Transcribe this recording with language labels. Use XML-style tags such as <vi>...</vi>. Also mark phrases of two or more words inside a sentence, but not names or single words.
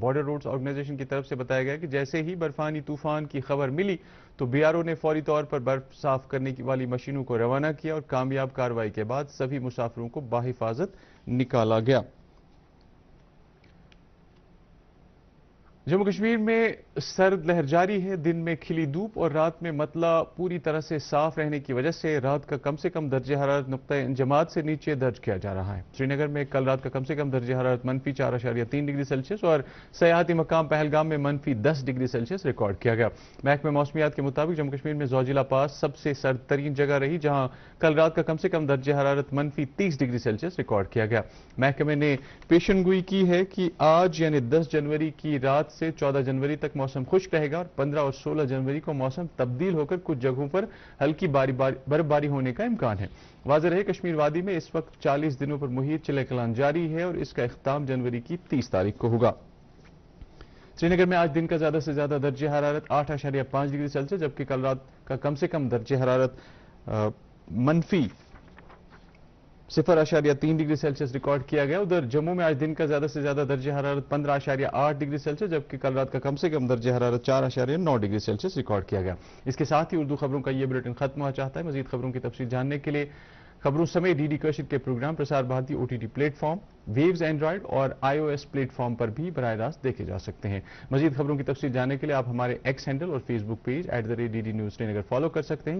<ur>بارڈر روڈز آرگنائزیشن کی طرف سے بتایا گیا کہ جیسے ہی برفانی طوفان کی خبر ملی تو بی آر او نے فوری طور پر برف صاف کرنے والی مشینوں کو روانہ کیا اور کامیاب کارروائی کے بعد سبھی مسافروں کو بحفاظت نکالا گیا۔ جموں کشمیر میں سرد لہر جاری ہے۔ دن میں کھلی دھوپ اور رات میں مطلع پوری طرح سے صاف رہنے کی وجہ سے رات کا کم سے کم درجہ حرارت نقطہ انجماد سے نیچے درج کیا جا رہا ہے۔ سری نگر میں کل رات کا کم سے کم درجہ حرارت -4.3 ڈگری سیلسیس اور سیاحتی مقام پہلگام میں -10 ڈگری سیلسیس ریکارڈ کیا گیا۔ محکمہ موسمیات کے مطابق جموں کشمیر میں زوجیلا پاس سب سے سرد ترین جگہ رہی جہاں کل رات کا کم سے کم درجہ حرارت -30 ڈگری سیلسیس ریکارڈ کیا گیا۔ محکمے نے پیشن گوئی کی ہے کہ آج یعنی 10 جنوری کی رات سے 14 جنوری تک موسم خشک رہے گا اور 15 اور 16 جنوری کو موسم تبدیل ہو کر کچھ جگہوں پر ہلکی برف باری ہونے کا امکان ہے۔ واضح رہے کشمیر وادی میں اس وقت 40 دنوں پر محیط چلے کلان جاری ہے اور اس کا اختتام جنوری کی 30 تاریخ کو ہوگا۔ سری نگر میں آج دن کا زیادہ سے زیادہ درجہ حرارت 8.5 ڈگری سیلسیس جبکہ کل رات کا کم سے کم درجہ حرارت -0.3 ڈگری سیلسیس ریکارڈ کیا گیا۔ ادھر جموں میں آج دن کا زیادہ سے زیادہ درجہ حرارت 15.8 ڈگری سیلسیس جبکہ کل رات کا کم سے کم درجہ حرارت 4.9 ڈگری سیلسیس ریکارڈ کیا گیا۔ اس کے ساتھ ہی اردو خبروں کا یہ بلیٹن ختم ہوا چاہتا ہے۔ مزید خبروں کی تفصیل جاننے کے لیے خبروں سمیت ڈی ڈی کشید کے پروگرام پرسار بھارتی OTT پلیٹ فارم، ویوز اینڈرائیڈ اور iOS پلیٹ فارم پر بھی براہ راست دیکھے جا سکتے ہیں۔ مزید خبروں کی تفصیل جاننے کے لیے آپ ہمارے ایکس ہینڈل اور فیس بک پیج @DD News سرینگر فالو کر سکتے ہیں۔</ur>